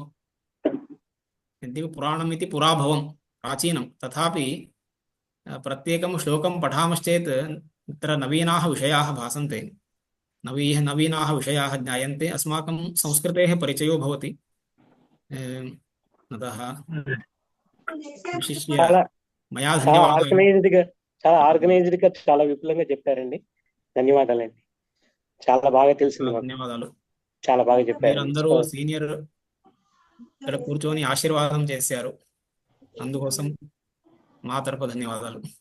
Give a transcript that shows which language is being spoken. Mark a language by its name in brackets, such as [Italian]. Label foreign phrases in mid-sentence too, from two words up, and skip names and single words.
[Sanskrit] यद्यपि पुराणम् इति पुरा भवं प्राचीनं, तथापि प्रत्येकं श्लोकं पठामश्चेत् तत्र नवीनाः विषयाः भासन्ते, नवीनाः विषयाः ज्ञायन्ते, अस्माकं संस्कृतेः परिचयो भवति। अतः विशिष्य [Telugu] చాలా [Sanskrit] मया [Telugu] చాలా [Sanskrit] धन्यवादः। [Telugu] ఆర్గనైజ్డ్ గా చాలా విపులంగా చెప్పారండి. ధన్యవాదాలండి. చాలా బాగా తెలిసింది మాకు. ధన్యవాదాలు. చాలా బాగా చెప్పారు. మీరందరూ సీనియర్ ఇక్కడ కూర్చొని ఆశీర్వాదం చేశారు, అందుకోసం మా తరపు ధన్యవాదాలు.